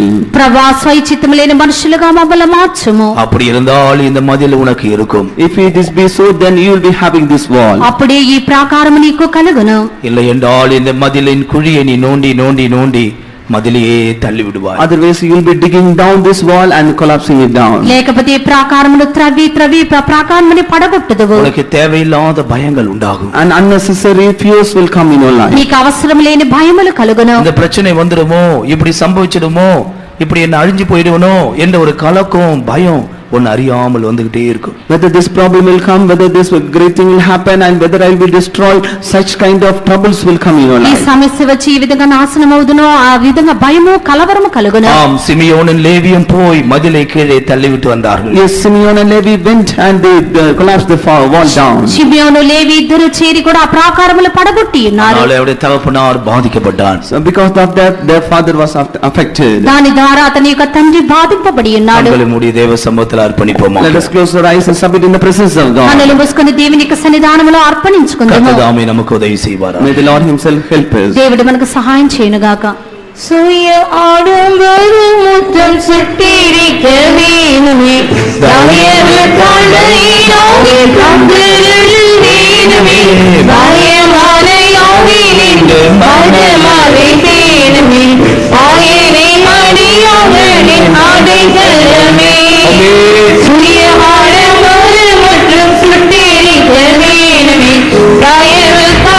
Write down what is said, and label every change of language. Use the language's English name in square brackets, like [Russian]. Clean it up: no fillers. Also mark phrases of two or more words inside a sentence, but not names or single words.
[Telugu] ప్రభువా, స్వైచిత్తము లేని మనుషులుగా మమ్మల్ని మార్చుము. [Tamil] அப்படி இருந்தால் இந்த மதில் உனக்கு இருக்கும். [English] If it is be so, then you will be having this wall. [Telugu] అప్పుడే ఈ ప్రాకారము నీకు కలుగును. [Tamil] இல்லை என்றால் இந்த மதிலின் குழியை நீ நோண்டி நோண்டி நோண்டி மதிலையே தள்ளி விடுவாய். [English] Otherwise you will be digging down this wall and collapsing it down. [Telugu] లేకపోతే ఈ ప్రాకారమును త్రవ్వి త్రవ్వి ప్రాకారముని పడగొట్టుదువు. [Tamil] உனக்கு தேவையில்லாத பயங்கள் உண்டாகும். [English] And unnecessary fears will come in your life. [Telugu] నీకు అవసరం లేని భయములు కలుగును. [Tamil] இந்த பிரச்சனை வந்துடுமோ, இப்படி சம்பவிச்சிடுமோ, இப்படி என்ன அழிஞ்சு போயிடுவனோ என்ற ஒரு கலக்கம், பயம் ஒன்னு அறியாமல் வந்துகிட்டே இருக்கும். [English] Whether this problem will come, whether this great thing will happen, and whether I will be destroyed, such kind of troubles will come in your [Telugu] ఈ [English] life. [Telugu] సమస్య వచ్చి ఈ విధంగా నాశనం అవుదునో ఆ విధంగా భయము కలవరము కలుగును. [Tamil] ஆம், சிமியோனும் லேவியும் போய் மதிலை கீழே தள்ளிவிட்டு வந்தார்கள். [English] Yes, Simeon and Levi went and they collapsed the wall down. [Telugu] షిమియోను లేవి ఇద్దరు చేరి కూడా ఆ ప్రాకారములు పడగొట్టి ఉన్నారు. [Tamil] அதனால அவருடைய தகப்பனார் பாதிக்கப்பட்டான். [English] So because of that, their father was affected. [Telugu] దాని ద్వారా అతని యొక్క తండ్రి బాధింపబడి ఉన్నాడు. [Tamil] கண்களை மூடி தேவ சமூகத்தில் அர்ப்பணிப்போமா. [English] Let us close our eyes and submit in the presence of God. [Telugu] కన్నులు మూసుకొని దేవుని యొక్క సన్నిధానములో అర్పణించుకుందాము. [Tamil] கர்த்தர் தாமே நமக்கு உதவி செய்வாராக. [English] May the Lord himself help us. [Telugu] దేవుడు మనకు సహాయం చేయనుగాక. சுய ஆடம்பர முத்தம் சுட்டிருக்க வேணுமே பயமான யோகினின்று மனமாவை தேனுமே ஆயனை மடியோகனின் ஆடைகளமே சுய ஆடம்பர முத்தம் சுட்டிருக்க வேணுமே பயமான